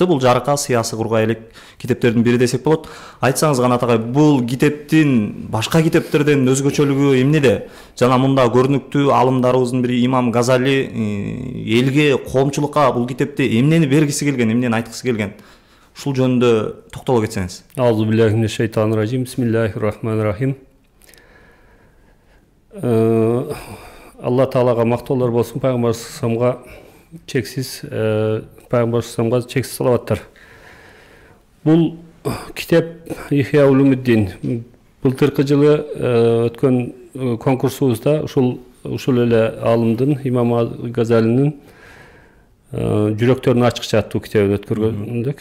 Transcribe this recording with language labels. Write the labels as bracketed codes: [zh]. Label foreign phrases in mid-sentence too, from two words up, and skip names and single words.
[ky] Бул жарыкка сыясы кургай элек китептердин бири десек болот. Айтсаңыз Канат агай, бул китептин башка китептерден өзгөчөлүгү эмнеде? Жана мында көрүнүктүү аалымдарыбыздын бири Имам Газали элге, коомчулукка бул китепти эмнени бергиси келген, эмнени айткысы келген? Ушул жөнүндө токтоло кетсеңиз. [ar] أعوذ بالله من الشيطان الرجيم. بسم الله الرحمن الرحيم. [ky] Алла Таалага мактоолор болсун, пайгамбар салламга чексиз пайгамбар салламга чексиз салаваттар. Бул китеп Ихя Улумуддин былтыркы жылы өткөн конкурсубузда ушул эле аалымдын Имам Газалинин жүрөктөрүн ачкыча аттуу китебин өткөргөндөк.